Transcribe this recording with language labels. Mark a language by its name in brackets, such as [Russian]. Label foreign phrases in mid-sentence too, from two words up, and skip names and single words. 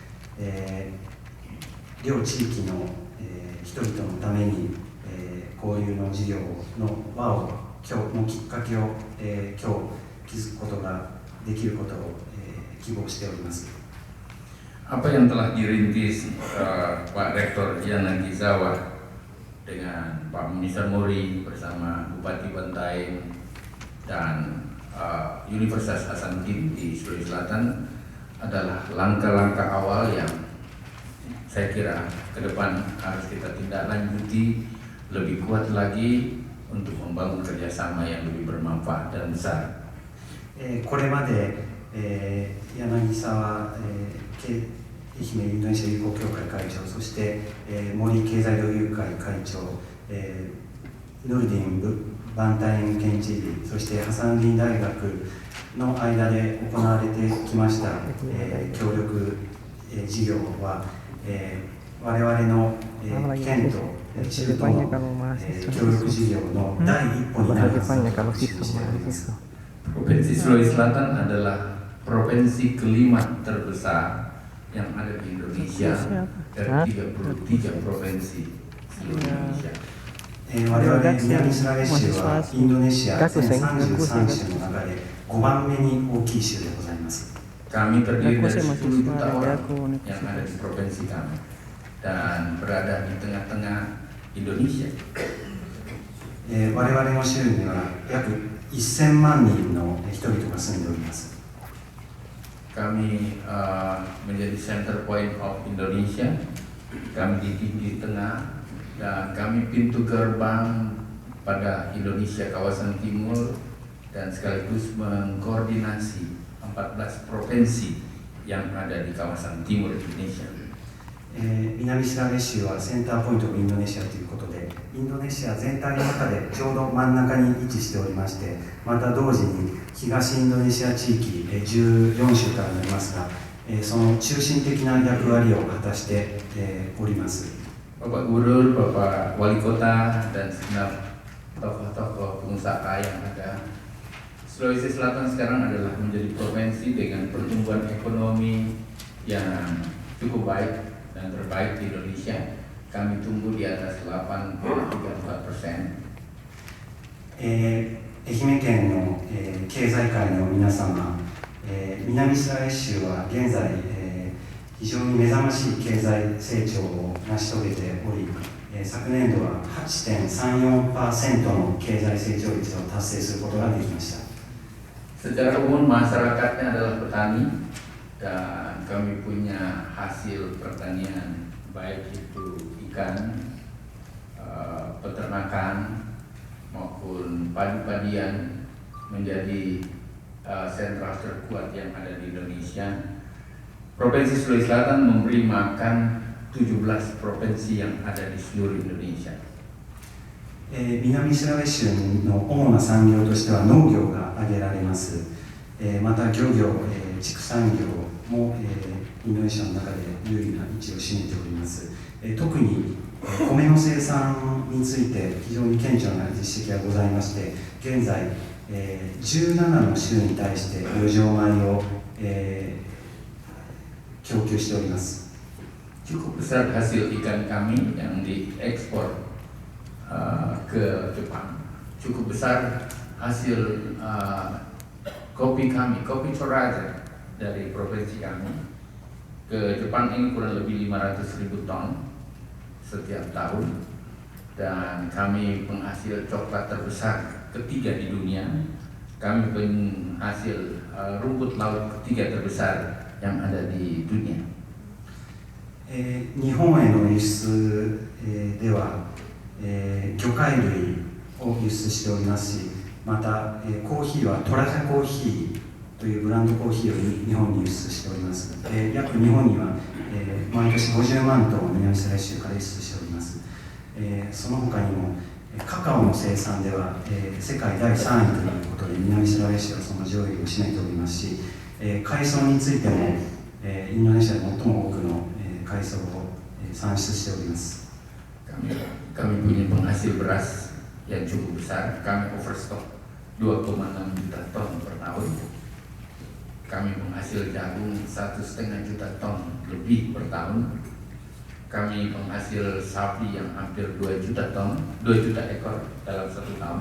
[Japanese] 両地域の、人々のために、交流の事業の輪を今日のきっかけを、今日築くことができることを、希望しております。 [Indonesian] Apa yang telah dirintis Pak Rektor Yana Kisawa dengan Pak Minister Mori bersama Bupati Bantaeng dan Universitas Hasanuddin di Sulawesi Selatan adalah langkah-langkah awal yang saya kira ke depan harus kita tindak lanjuti lebih kuat lagi untuk membangun kerjasama yang lebih bermanfaat dan besar. [Japanese] これまで、柳沢、愛媛インドネシア友好協会会長、そして、森経済同友会会長、ヌルディンバンタイン県知事、そしてハサンディン大学の間で行われてきました、協力、事業は、我々の、県と中東の、協力事業の第一歩になるはずだと信じております。 [Indonesian] Provinsi Sulawesi Selatan adalah provinsi kelima terbesar yang ada di Indonesia dari 33 provinsi seluruh Indonesia. [Japanese] 我々南スラベ州はインドネシア全33州の中で5番目に大きい州でございます。 [Indonesian] Kami terdiri dari 10 juta orang yang ada di provinsi kami dan berada di tengah-tengah Indonesia. [Japanese] 我々の州には約1000万人の人々が住んでおります。 [Indonesian] Kami menjadi [English] center point of Indonesia. [Indonesian] Kami di tengah dan kami pintu gerbang pada Indonesia kawasan timur dan sekaligus mengkoordinasi 14 provinsi yang ada di kawasan timur Indonesia. [Japanese] 南スラベ州は [English] center point of Indonesia [Japanese] ということで、インドネシア全体の中でちょうど真ん中に位置しておりまして、また同時に東インドネシア地域14州からなりますが、その中心的な役割を果たしております。 [Indonesian] Bapak Gubernur, Bapak Wali Kota, dan segenap tokoh-tokoh pengusaha yang ada, Sulawesi Selatan sekarang adalah menjadi provinsi dengan pertumbuhan ekonomi yang cukup baik dan terbaik di Indonesia. Kami tumbuh di atas 8,34%. [Japanese] 愛媛県の、経済界の皆様、 南イスラエル州は現在、非常に目覚ましい経済成長を成し遂げており、昨年度は 8.34% の経済成長率を達成することができました。 [Indonesian] Secara umum masyarakatnya adalah petani dan kami punya hasil pertanian baik itu ikan, peternakan maupun padi-padian menjadi sentral terkuat yang ada di Indonesia. Provinsi Sulawesi Selatan memberi makan 17 provinsi yang ada di seluruh Indonesia. [Japanese] 南イスラエル州の主な産業としては農業が挙げられます。また漁業、畜産業も、インドネシアの中で有利な位置を占めております。特に米の生産について非常に顕著な実績がございまして、現在、17の州に対して余剰米を、供給しております。 [Indonesian] Cukup besar hasil ikan kami yang diekspor ke Jepang. Cukup besar hasil kopi kami, kopi Toraja dari provinsi kami ke Jepang ini kurang lebih 500.000 ton setiap tahun, dan kami penghasil coklat terbesar ketiga di dunia. Kami penghasil rumput laut ketiga terbesar yang ada di dunia. [Japanese] 日本への輸出、では、魚介類を輸出しておりますし、また、コーヒーはトラジャコーヒーというブランドコーヒーを日本に輸出しております。約日本には、毎年50万トン南イスラエル州から輸出しております。その他にもカカオの生産では、世界第3位ということで南イスラエル州はその上位を占めておりますし、海藻についても、インドネシアで最も多くの海藻を産出しております。 [Indonesian] Kami punya penghasil beras yang cukup besar. Kami overstock 2,6 juta ton per tahun. Kami penghasil jagung 1,5 juta ton lebih per tahun. Kami penghasil sapi yang hampir 2 juta ton, 2 juta ekor dalam 1 tahun.